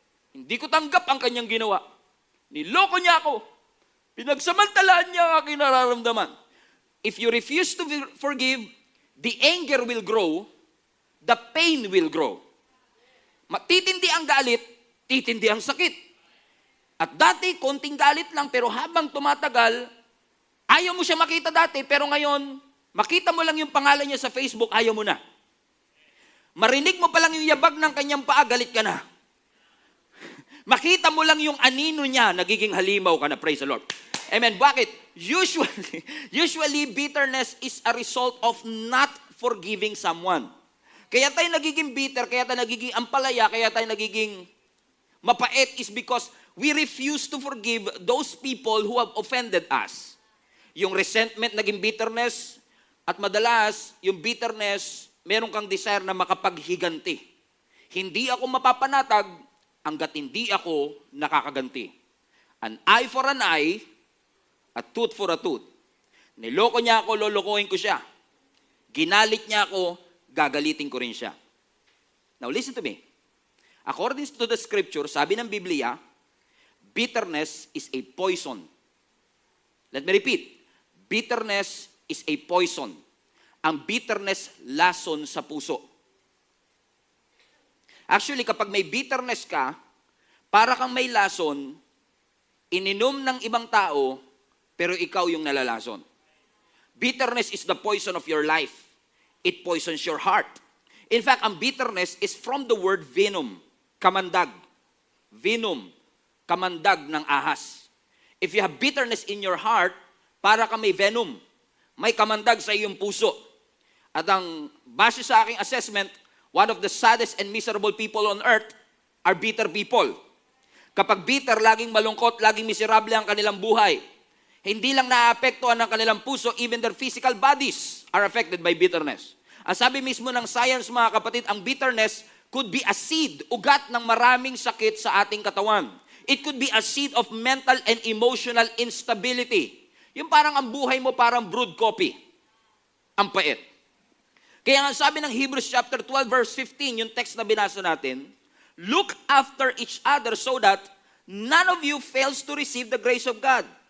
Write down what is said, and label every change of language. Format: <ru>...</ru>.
<tl>Hindi ko tanggap ang kanyang ginawa. Niloko niya ako. Pinagsamantalaan niya ang aking nararamdaman.</tl> <en>If you refuse to forgive, the anger will grow, the pain will grow.</en> <tl>Titindi ang galit, titindi ang sakit. At dati, konting galit lang, pero habang tumatagal, ayaw mo siya makita dati, pero ngayon, makita mo lang yung pangalan niya sa Facebook, ayaw mo na. Marinig mo pa lang yung yabag ng kanyang paa, galit ka na. Makita mo lang yung anino niya, nagiging halimaw ka na,</tl> <en>praise the Lord.</en> <tl>Amen. Bakit?</tl> <en>Usually, bitterness is a result of not forgiving someone.</en> <tl>Kaya tayo nagiging bitter, kaya tayo nagiging ampalaya, kaya tayo nagiging mapait</tl> <en>is because we refuse to forgive those people who have offended us.</en> <tl>Yung resentment naging bitterness, at madalas, yung bitterness, meron kang desire na makapaghiganti. Hindi ako mapapanatag hanggat hindi ako nakakaganti.</tl> <en>An eye for an eye, a tooth for a tooth.</en> <tl>Niloko niya ako, lolokohin ko siya. Ginalit niya ako, gagalitin ko rin siya.</tl> <en>Now listen to me. According to the scripture,</en> <tl>sabi ng Biblia,</tl> <en>bitterness is a poison. Let me repeat. Bitterness is a poison.</en> <tl>Ang bitterness lason sa puso. Actually, kapag may bitterness ka, para kang may lason, ininom ng ibang tao, pero ikaw yung nalalason.</tl> <en>Bitterness is the poison of your life. It poisons your heart. In fact, ang bitterness is from the word venom, kamandag.</en> <tl>Venom, kamandag ng ahas.</tl> <en>If you have bitterness in your heart,</en> <tl>para ka may venom, may kamandag sa iyong puso. At ang base sa aking assessment,</tl> <en>one of the saddest and miserable people on earth are bitter people.</en> <tl>Kapag bitter, laging malungkot, laging miserable ang kanilang buhay. Hindi lang naapektuhan ng kanilang puso,</tl> <en>even their physical bodies are affected by bitterness.</en> <tl>Ang sabi mismo ng science, mga kapatid, ang bitterness</tl> <en>could be a seed,</en> <tl>ugat ng maraming sakit sa ating katawan.</tl> <en>It could be a seed of mental and emotional instability.</en> <tl>Yung parang ang buhay mo parang brewed coffee. Ang pait. Kaya nga sabi ng Hebrews chapter 12 verse 15, yung text na binasa natin,</tl> <en>look after each other so that none of you fails to receive the grace of God.</en>